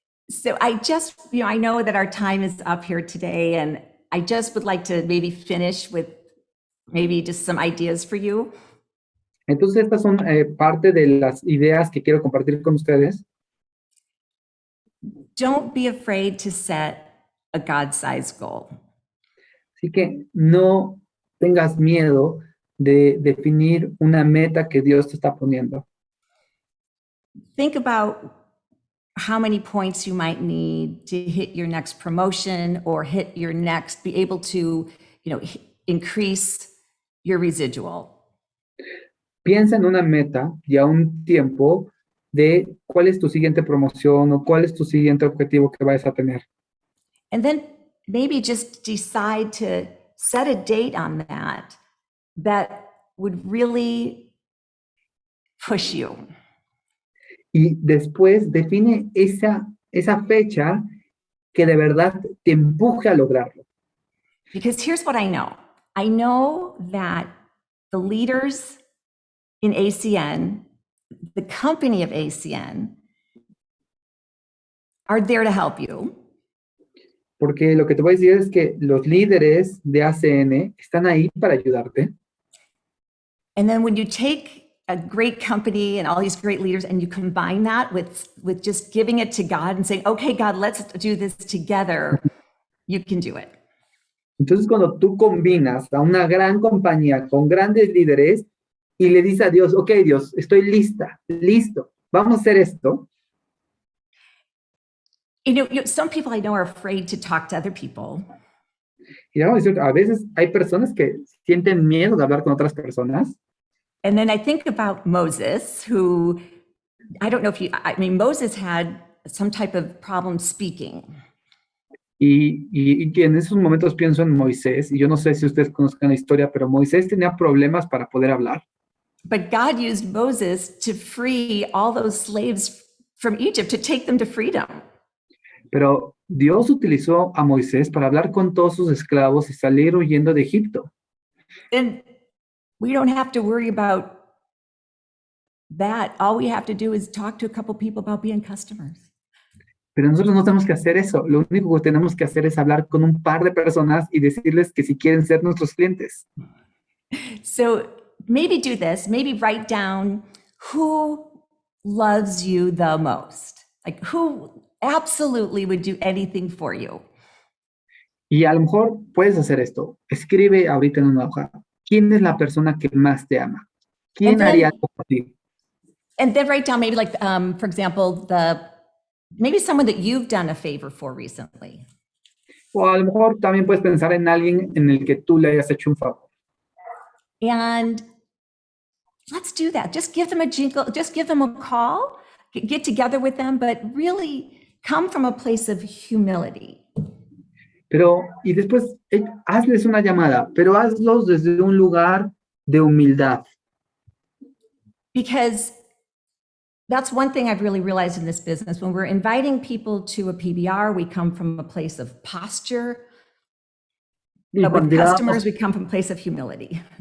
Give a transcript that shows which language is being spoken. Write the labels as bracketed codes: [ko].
[en] So I know that our time is up here today, and I just would like to maybe finish with maybe just some ideas for you. [es] Entonces, estas son parte de las ideas que quiero compartir con ustedes. [en] Don't be afraid to set a God-sized goal. [es] Así que no tengas miedo de definir una meta que Dios te está poniendo. [en] Think about how many points you might need to hit your next promotion or be able to, increase your residual. [es] Piensa en una meta y a un tiempo de cuál es tu siguiente promoción o cuál es tu siguiente objetivo que vayas a tener. [en] And then maybe just decide to set a date on that would really push you. [es] Y después define esa fecha que de verdad te empuje a lograrlo. [en] Because here's what I know. I know that the leaders in ACN, the company of ACN, are there to help you. [es] Porque lo que te voy a decir es que los líderes de ACN están ahí para ayudarte. [en] And then when you take a great company and all these great leaders and you combine that with just giving it to God and saying, okay, God, let's do this together. You can do it. [es] Entonces, cuando tú combinas a una gran compañía con grandes líderes y le dices a Dios, ok, Dios, estoy listo, vamos a hacer esto. [en] Some people I know are afraid to talk to other people. [es] Y vamos a decir, a veces hay personas que sienten miedo de hablar con otras personas. [en] And then I think about Moses, who, I don't know if Moses had some type of problem speaking. [es] Y en esos momentos pienso en Moisés, y yo no sé si ustedes conozcan la historia, pero Moisés tenía problemas para poder hablar. [en] But God used Moses to free all those slaves from Egypt, to take them to freedom. [es] Pero Dios utilizó a Moisés para hablar con todos sus esclavos y salir huyendo de Egipto. [en] And we don't have to worry about that. All we have to do is talk to a couple people about being customers. [es] Pero nosotros no tenemos que hacer eso. Lo único que tenemos que hacer es hablar con un par de personas y decirles que si quieren ser nuestros clientes. [en] So maybe do this. Maybe write down who loves you the most. Like who absolutely would do anything for you. [es] Y a lo mejor puedes hacer esto. Escribe ahorita en una hoja. ¿Quién es la persona que más te ama? ¿Quién haría algo por ti? [en] And then write down maybe like, for example, maybe someone that you've done a favor for recently. [es] O a lo mejor también puedes pensar en alguien en el que tú le hayas hecho un favor. [en] And let's do that. Just give them a jingle, just give them a call, get together with them, but really come from a place of humility. [es] Y después hazles una llamada, pero hazlos desde un lugar de humildad. [en] Because that's one thing I've really realized in this business. When we're inviting people to a PBR, we come from a place of posture. But with customers, we come from a place of humility.